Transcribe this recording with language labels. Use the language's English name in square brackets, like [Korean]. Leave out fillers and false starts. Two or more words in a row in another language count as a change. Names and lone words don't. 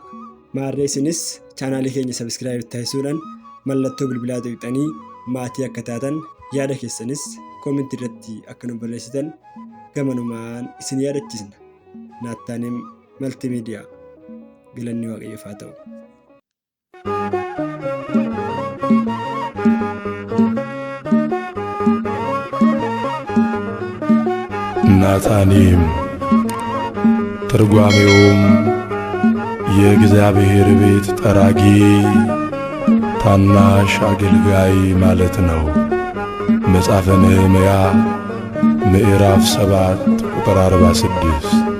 [Oromo] Maarree isinis chaanaalii keenya sabiskiraayib taasisuudhaan mallattoo bilbilaa tuqxanii maatii akka taatan yaada keessanis koomentii irratti akka nu barreessitan gamanumaan isin yaadachiisna. Naattaanim maltiimiidiyaa. Galanni Waaqayyoof haa ta'u. [Amharic] ናታኒም ትርጓሜውም የእግዚአብሔር ቤት ጠራጊ ታናሽ አገልጋይ ማለት ነው። መጽሐፈ ነህምያ ምዕራፍ 7 ቁጥር 46።